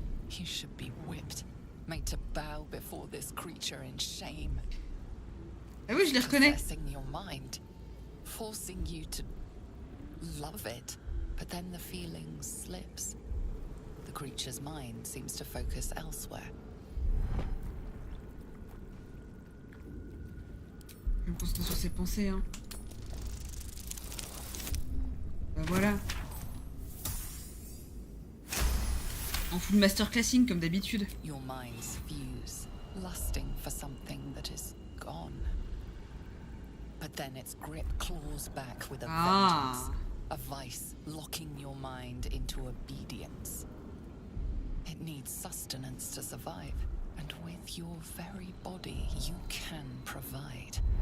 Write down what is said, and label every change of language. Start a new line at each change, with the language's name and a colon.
English: You should be whipped, made to bow before this creature in shame.
French: Ah oui, je les reconnais.
English: Possessing your mind, forcing you to love it, but then the feeling slips. The creature's mind seems to focus elsewhere.
French: Je me concentre sur ses pensées, hein. Bah voilà. En
English: full master classing
French: comme d'habitude.
English: Your minds fuse, lusting for something that is gone. But then its grip claws back with a vengeance. A vice locking your mind into obedience. It needs sustenance to survive, and with your very body, you can provide.